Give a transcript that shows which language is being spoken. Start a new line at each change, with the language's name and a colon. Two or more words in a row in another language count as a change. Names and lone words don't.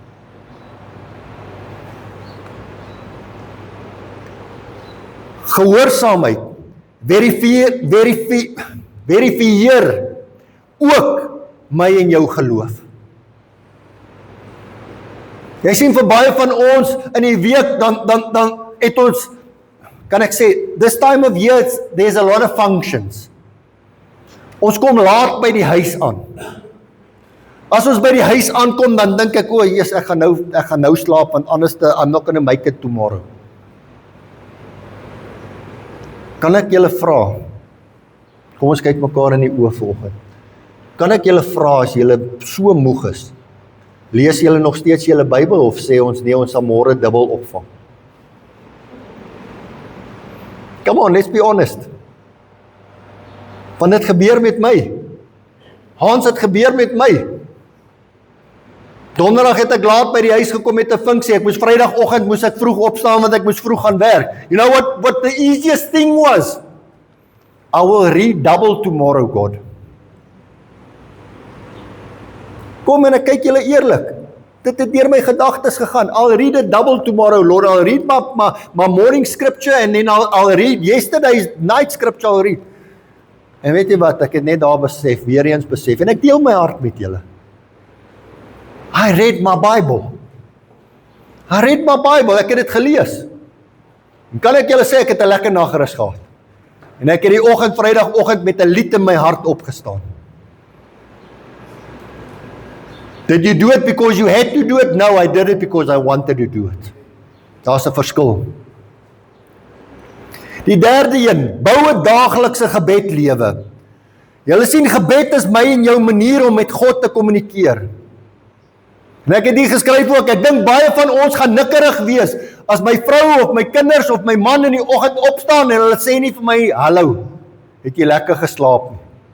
Afrikaans: Gehoorsaamheid verifieer ook my en jou geloof. Jy sien, vir baie van ons in die week, dan het ons, kan ek sê,
English: this time of year, there's a lot of functions.
Afrikaans: Ons kom laat by die huis aan. As ons by die huis aankom, dan dink ek, Jesus, ek gaan nou slaap, want anders
English: I'm not going to make it tomorrow.
Afrikaans: Kan ek julle vra, kom ons kyk mekaar in die oë vanoggend. Kan ek julle vra, as julle so moeg is, lees julle nog steeds julle Bybel, of sê ons nee, ons sal môre dubbel opvang?
English: Come on, let's be honest.
Afrikaans: Want dit gebeur met my. Hans, het gebeur met my. Donderdag het ek laat by die huis gekom met 'n funksie. Ek moes Vrydagoggend moes ek vroeg opstaan want ek moes vroeg gaan werk.
English: You know what the easiest thing was? I will read double tomorrow, God.
Afrikaans: Kom en ek kyk julle eerlik. Dit het deur my gedagtes gegaan.
English: I'll read it double tomorrow, Lord. I'll read my morning scripture and then I'll read yesterday's night scripture. I'll read.
Afrikaans: En weet jy wat, ek het net daar besef, weer eens besef, en ek deel my hart met julle.
English: I read my Bible.
Afrikaans: Ek het dit gelees. En kan ek julle sê, ek het 'n lekker nagrus gehad. En ek het die Vrydagoggend met 'n lied in my hart opgestaan.
English: Did you do it because you had to do it? No, I did it because I wanted to do it.
Afrikaans: Daar's 'n verskil. Die derde een, bou 'n daaglikse gebedlewe. Julle sien, gebed is my en jou manier om met God te kommunikeer. En ek het hier geskryf ook, ek dink baie van ons gaan nikkerig wees, as my vrou of my kinders of my man in die oggend opstaan en hulle sê nie vir my, hallo, het jy lekker geslaap nie?